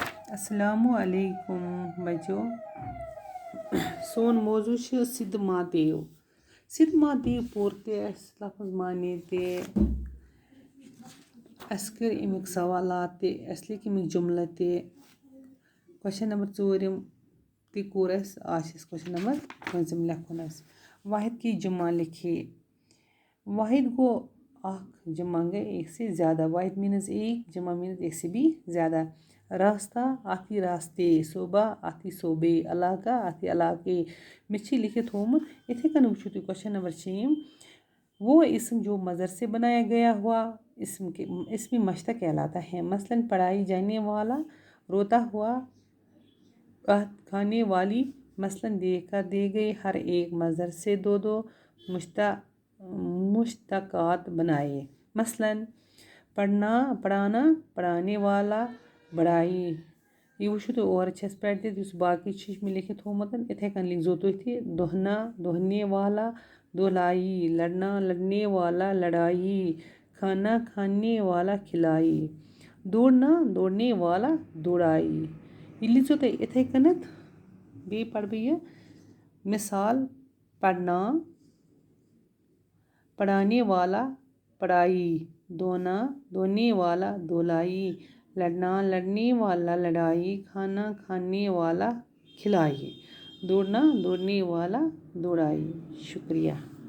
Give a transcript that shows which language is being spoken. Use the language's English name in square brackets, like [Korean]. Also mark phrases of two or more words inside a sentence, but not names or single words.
[Arabic] السلام علیکم [Kashmiri] بچو سون موضوع چھُ سِدھ مہادیو سِدھ مہادیو پوٚر تہِ اَسہِ لفظ معنے تہِ اَسہِ کٔرۍ اَمِکۍ سوالات تہِ اَسہِ لیٚکھۍ اَمِکۍ جُملہٕ تہِ کوسچن نمبر 4 تہِ کوٚر اَسہِ آز چھِ اَسہِ [English] question number [Kashmiri] 5 لیکھُن اَسہِ [Urdu] واحد کی جمع لکھے [Kashmiri] واحد گوٚو اکھ جمع [Urdu] گٔے ایک سے زیادہ واحد مینٕز ایک جمع مینٕز ایک سے بھی زیادہ راستہ آتی راستے صوبہ آتی صوبے علاقہ آتی علاقے [Kashmiri] مےٚ چھِ لیکھِتھ تھوٚمُت یِتھَے کٔنۍ وٕچھِو تُہۍ [English] question number [Urdu] 6 وہ اسم جو مظہر سے بنایا گیا ہوا اسمی مشتق کہلاتا ہے مثلاً پڑھائی جانے والا روتا ہوا کھانے والی مثلاً دیکھ کر دے گئے ہر ایک مظہر سے دو مشتقات بنائے مثلاً پڑھانا پڑھانے والا بڑھائی [Kashmiri] یہِ وٕچھِو تُہۍ اورٕ چھِ اَسہِ پرٛٮ۪کٹِس یُس باقٕے چھِ مےٚ لیکھِتھ تھوٚمُت یِتھَے کٔنۍ لیکھزیو تُہۍ تہِ [Urdu] دۄہنا دۄہنے والا دۄلائی لڑنا لڑنے والا لڑائی کھانا کھانے والا کھلائی دوڑنا دوڑنے والا دوڑائی [Kashmiri] یہِ لیکھزیو تُہۍ یِتھَے کٔنٮ۪تھ بیٚیہِ پَرٕ بہٕ یہِ مِثال پڑھنا [Urdu] پڑھانے والا پڑھائی دھونا دھونے والا دھولائی لڑنا لڑنے والا لڑائی کھانا کھانے والا کھلائی دوڑنا دوڑنے والا دوڑائی شکریہ